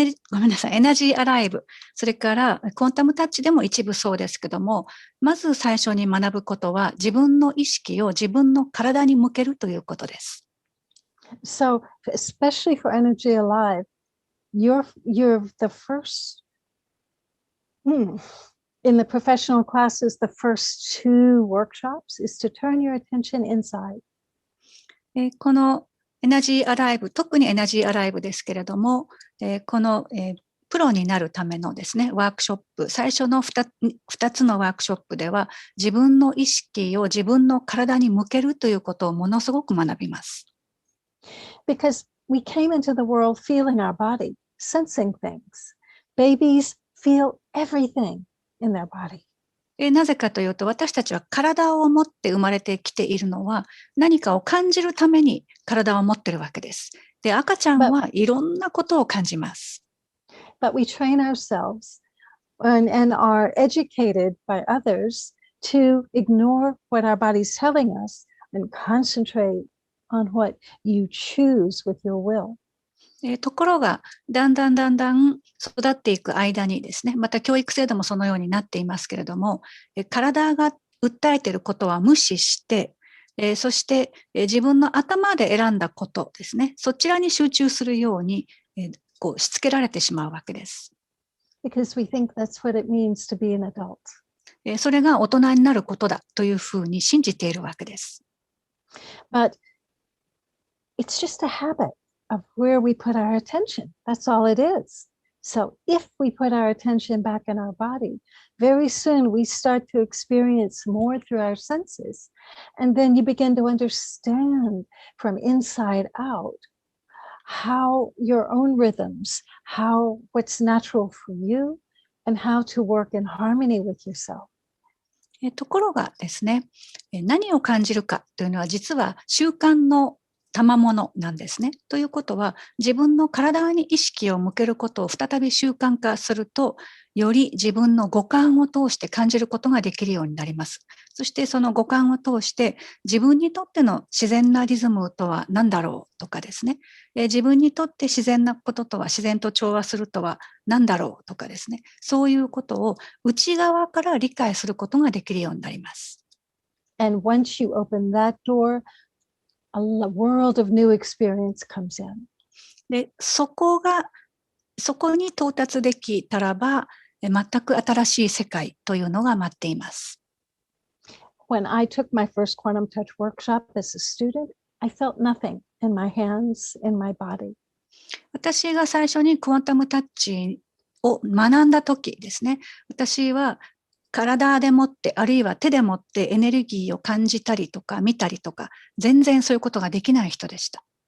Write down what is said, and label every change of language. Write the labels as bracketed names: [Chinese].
[Japanese] ごめんなさい、エナジーアライブ、それからクォンタムタッチでも一部そうですけども、まず最初に学ぶことは自分の意識を自分の体に向けるということです。 [English] So, especially for Energy Alive, you're the first, in the professional classes, the first 2 workshops is to turn your attention inside. [Japanese] このエナジーアライブ、特にエナジーアライブですけれども、この、プロになるためのですね、ワークショップ、最初の 2つのワークショップでは、自分の意識を自分の体に向けるということをものすごく学びます。 [English] Because we came into the world feeling our body, sensing things. Babies feel everything in their body. [Japanese] なぜかというと、私たちは体を持って生まれてきているのは、何かを感じるために体を持っているわけです。で、赤ちゃんはいろんなことを感じます。 [English] But we train ourselves and are educated by others to ignore what our body's telling us and concentrate on what you choose with your will. [Japanese] ところが、だんだん育っていく間にですね、また教育制度もそのようになっていますけれども、体が訴えていることは無視して、そして自分の頭で選んだことですね、そちらに集中するように、こうしつけられてしまうわけです。 [English] Because we think that's what it means to be an adult. [Japanese] それが大人になることだというふうに信じているわけです。 [English] But it's just a habit of where we put our attention. That's all it is. So if we put our attention back in our body, very soon we start to experience more through our senses. And then you begin to understand from inside out how your own rhythms, what's natural for you, and how to work in harmony with yourself. [Japanese] ところがですね、何を感じるかというのは実は習慣の賜物なんですね。ということは、自分の体に意識を向けることを再び習慣化すると、より自分の五感を通して感じることができるようになります。そしてその五感を通して自分にとっての自然なリズムとは何だろうとかですね、自分にとって自然なこととは、自然と調和するとは何だろうとかですね、そういうことを内側から理解することができるようになります。 [English] And once you open that door, a world of new experience comes in. [Japanese] で、そこに到達できたらば、全く新しい世界というのが待っています。 [English] When I took my first Quantum Touch workshop as a student, I felt nothing in my hands, in my body. [Japanese] 私が最初にクォンタムタッチを学んだ時ですね、私は体でもって、あるいは手でもってエネルギーを感じたりとか見たりとか、全然そういうことができない人でした。